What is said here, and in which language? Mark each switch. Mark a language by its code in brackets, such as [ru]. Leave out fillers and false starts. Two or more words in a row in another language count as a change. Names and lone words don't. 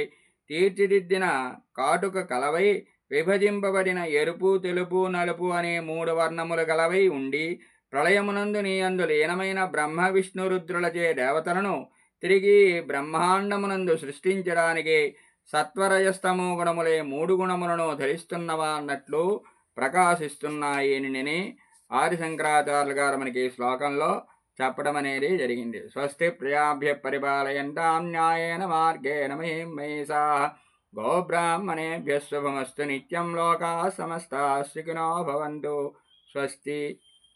[te] తీర్చిదిద్దిన కాటుక కలవై విభజింపబడిన ఎరుపు తెలుపు నలుపు అనే మూడు వర్ణములు గలవై ఉండి ప్రళయమునందు నీ అందు లీనమైన బ్రహ్మ విష్ణు రుద్రులచే దేవతలను తిరిగి బ్రహ్మాండమునందు సృష్టించడానికి సత్వరజస్తమో గుణములే మూడు గుణములను ధరిస్తున్నవా అన్నట్లు ప్రకాశిస్తున్నాయి అని ఆదిశంకరాచార్యులు గారు మనకి ఈ శ్లోకంలో చెప్పడం అనేది జరిగింది. [sa] స్వస్తి ప్రియాభ్య పరిపాలయంతాం న్యాయేన మార్గేణ మహిం మహిషాః గోబ్రాహ్మణేభ్యः శుభమస్తు నిత్యం లోకాः సమస్తాः సుఖినో భవంతు. స్వస్తి.